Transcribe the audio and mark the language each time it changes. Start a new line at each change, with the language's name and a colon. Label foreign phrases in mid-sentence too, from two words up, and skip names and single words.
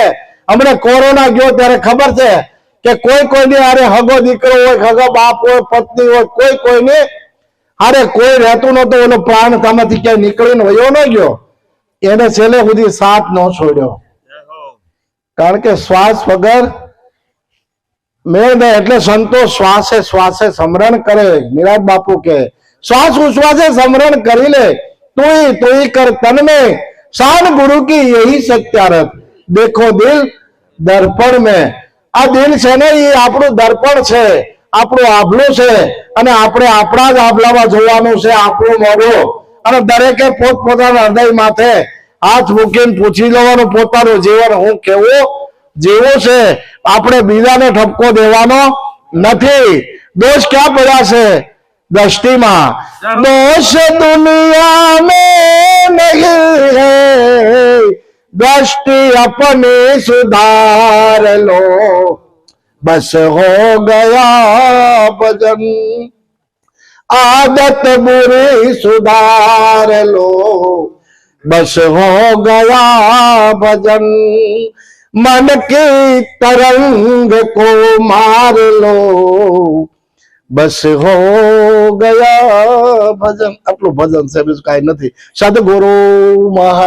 Gujarati: હમણાં કોરોના ગયો ત્યારે ખબર છે કે કોઈ કોઈની હારે હગો દીકરો હોય, હગો બાપ હોય, પત્ની હોય, કોઈ કોઈને હારે કોઈ રહેતું નહોતું. એનો પ્રાણ આમાંથી ક્યાંય નીકળીને વયો ન ગયો, એને છેલ્લે સુધી સાથ ન છોડ્યો, કારણ કે શ્વાસ વગર મેળ દે. એટલે સંતો શ્વાસે શ્વાસે સ્મરણ કરે. નિરાજ બાપુ કે
Hindi: श्वास उश्वासे स्मरण करी ले, तू ही कर तन में शान गुरु की यही सत्यारत. देखो दिल दर्पण में.
Gujarati: આ દિલ છે ને એ આપણું દર્પણ છે, આપણું આભલું છે, અને આપણે આપણા જ આભલામાં જોવાનું છે આપણું મોઢું. અને દરેકે પોતપોતાના હૃદય માથે હાથ મૂકીને પૂછી લેવાનું પોતાનું જીવન હું કેવું જીવું છે. આપણે બીજાને ઠપકો દેવાનો નથી. દોષ ક્યાં પડ્યા છે? दृष्टिमा.
Hindi: दोष दुनिया में नहीं है, दृष्टि अपनी सुधार लो, बस हो गया भजन. आदत बुरी सुधार लो, बस हो गया भजन. मन की तरंग को मार लो, बस हो गया भजन.
Gujarati: આટલું ભજન છે, બીજું કાંઈ નથી. સદગુરુ મહા